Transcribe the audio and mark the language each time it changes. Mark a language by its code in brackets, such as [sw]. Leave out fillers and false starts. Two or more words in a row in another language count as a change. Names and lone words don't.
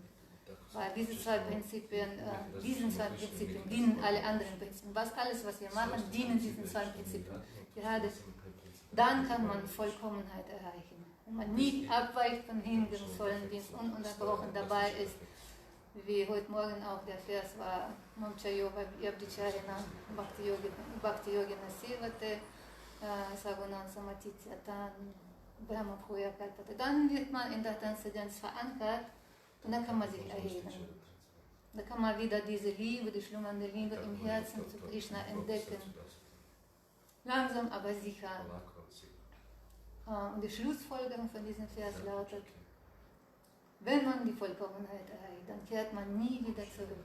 [de] Weil diesen zwei Prinzipien dienen alle anderen Prinzipien. Alles, was wir machen, dienen diesen zwei Prinzipien. Gerade dann kann man Vollkommenheit erreichen. Wenn man nie abweicht von hingebungsvollen Dienst, ununterbrochen dabei ist, wie heute Morgen auch der Vers war, [sa] ममचयोव यब्दिचरिण भक्ति योगिन सेवते, सगुनन् समतित्यतन्, ब्रह्म भुय कल्पते. [de] Dann wird man in der Transzendenz verankert Und dann kann man sich erheben. Da kann man wieder diese Liebe, die schlummernde Liebe im Herzen zu Krishna entdecken. Langsam, aber sicher. Und die Schlussfolgerung von diesem Vers lautet, wenn man die Vollkommenheit erreicht, dann kehrt man nie wieder zurück.